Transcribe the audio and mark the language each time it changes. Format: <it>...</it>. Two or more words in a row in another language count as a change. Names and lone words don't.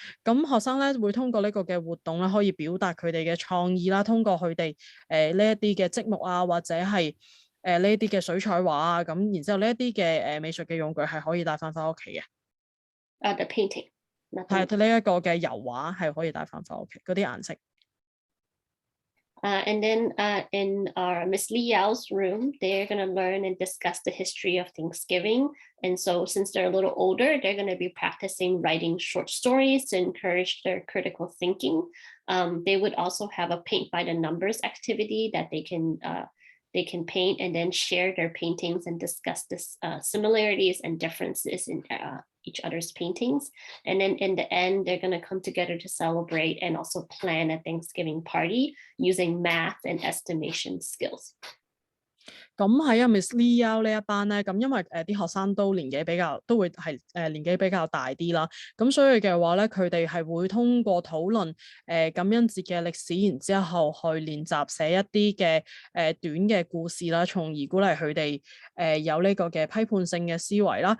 <yue>咁學生咧會通過呢個嘅活動咧，可以表達佢哋嘅創意啦，通過佢哋呢一啲嘅積木啊，或者係呢一啲嘅水彩畫啊，咁然之後呢一啲嘅美術嘅用具係可以帶翻屋企嘅。</yue> <en>The painting。</en> <yue>係呢一個嘅油畫係可以帶翻屋企，嗰啲顏色。</yue> <en>And then in our Miss Liao's room, they're going to learn and discuss the history of Thanksgiving. And so since they're a little older, they're going to be practicing writing short stories to encourage their critical thinking. They would also have a paint by the numbers activity that they can paint and then share their paintings and discuss the similarities and differences in each other's paintings. And then in the end, they're going to come together to celebrate and also plan a Thanksgiving party using math and estimation skills.</en> <yue>咁喺Miss Leo 呢一班咧，咁因為啲學生都會係年紀比較大啲啦，咁所以嘅話咧，佢哋係會通過討論感恩節嘅歷史，然之後去練習寫一啲嘅短嘅故事啦，從而鼓勵佢哋有呢個嘅批判性嘅思維啦。</yue>